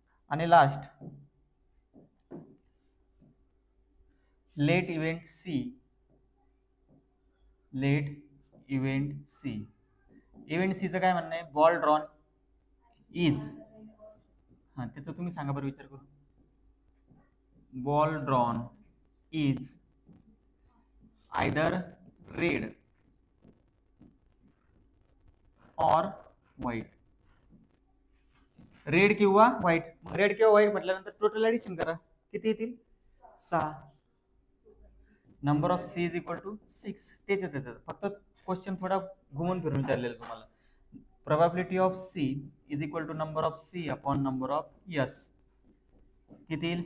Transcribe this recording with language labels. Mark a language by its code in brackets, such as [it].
[mr] आणि [en] Last let event C, let event C. [mr] Event सीचं काय म्हणणं आहे? [en] ball drawn is, [mr] हा ते तर तुम्ही सांगा बरं विचार करून. [en] Ball drawn is either red or white. [mr] रेड किंवा व्हाईट. रेड किंवा व्हाईट म्हटल्यानंतर टोटल ऍडिशन करा, किती येतील? [en] 6. Number of C is equal to 6. [mr] तेच येतं, फक्त क्वेश्चन थोडा घुमून फिरून विचारलेला तुम्हाला. [en] Probability of C is equal to number of C upon number of S. [mr] किती येईल?